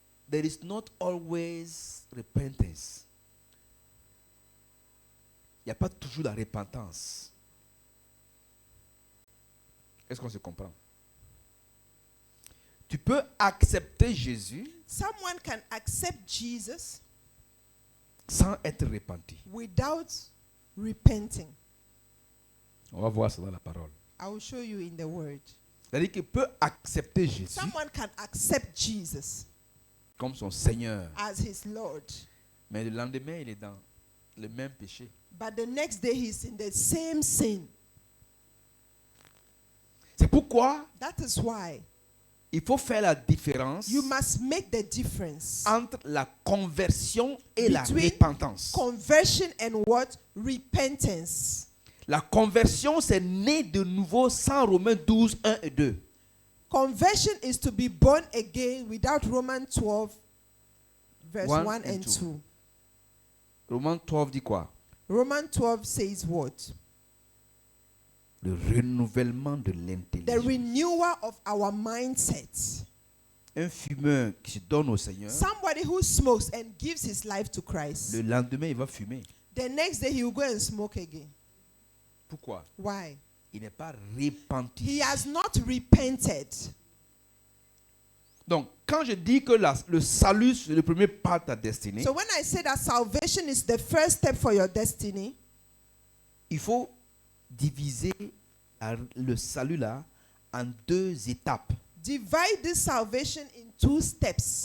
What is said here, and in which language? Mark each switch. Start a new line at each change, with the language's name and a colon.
English: there is not always repentance.
French: Il n'y a pas toujours la repentance. Est-ce qu'on se comprend? Tu peux accepter Jésus
English: Someone can accept Jesus
French: sans être repenti.
English: without repenting.
French: On va voir ça dans la parole.
English: I will show you in the word.
French: C'est-à-dire qu'il peut accepter Jésus
English: Someone can accept Jesus
French: comme son Seigneur,
English: as his Lord,
French: mais le lendemain, il est dans le même péché.
English: But the next day he's in the same sin.
French: C'est pourquoi
English: That is why
French: il faut faire la différence
English: you must make the difference
French: entre la conversion et la
English: between
French: repentance.
English: conversion and what? Repentance.
French: La conversion, c'est né de nouveau sans Romains 12, 1 et 2.
English: Conversion is to be born again without Romans 12, verse 1 1 and and 2. 2.
French: Romains 12 dit quoi?
English: Romans 12 says what?
French: Le renouvellement de
English: The
French: l'intelligence.
English: renewal of our mindset.
French: Un fumeur qui se donne au Seigneur,
English: Somebody who smokes and gives his life to Christ.
French: le lendemain, il va fumer.
English: The next day he will go and smoke again.
French: Pourquoi?
English: Why?
French: Il n'est pas repenti.
English: He has not repented.
French: Donc, quand je dis que le salut, c'est le premier pas de ta destinée,
English: So when I say that salvation is the first step for your destiny,
French: il faut diviser le salut là en deux étapes.
English: divide this salvation in two steps.